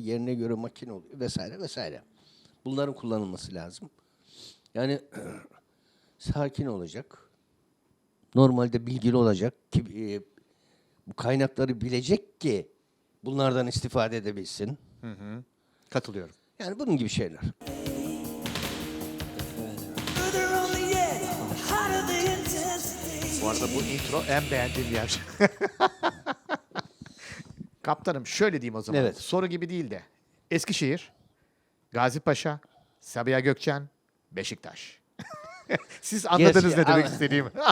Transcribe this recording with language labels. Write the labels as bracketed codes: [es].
[tr] Yerine göre makine oluyor vesaire vesaire. Bunların kullanılması lazım. Yani sakin olacak. Normalde bilgili olacak ki bu kaynakları bilecek ki bunlardan istifade edebilsin. Katılıyorum. Yani bunun gibi şeyler. [en] Further on the edge, the hotter the intensity. [tr] Bu arada bu intro en beğendiğim yer. Kaptanım şöyle diyeyim o zaman. Evet. Soru gibi değil de. Eskişehir, Gazipaşa, Sabiha Gökçen, Beşiktaş. Siz anladınız ne demek istediğimi.